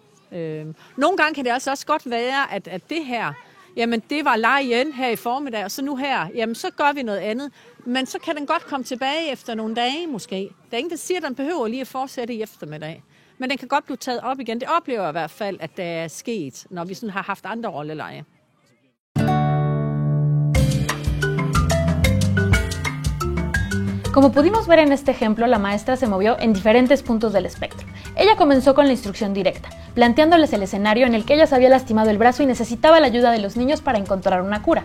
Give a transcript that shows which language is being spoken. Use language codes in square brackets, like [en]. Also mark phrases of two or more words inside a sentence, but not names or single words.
[da] Nogle gange kan det altså også godt være, at det her, jamen det var leg igen her i formiddag, og så nu her, jamen så gør vi noget andet. Men så kan den godt komme tilbage efter nogle dage måske. Der er ingen, der siger, at den behøver lige at fortsætte i eftermiddag. Men den kan godt blive taget op igen. Det oplever jeg i hvert fald, at det er sket, når vi sådan har haft andre rolleleje. [es] Como pudimos ver en este ejemplo, la maestra se movió en diferentes puntos del espectro. Ella comenzó con la instrucción directa, planteándoles el escenario en el que ella se había lastimado el brazo y necesitaba la ayuda de los niños para encontrar una cura.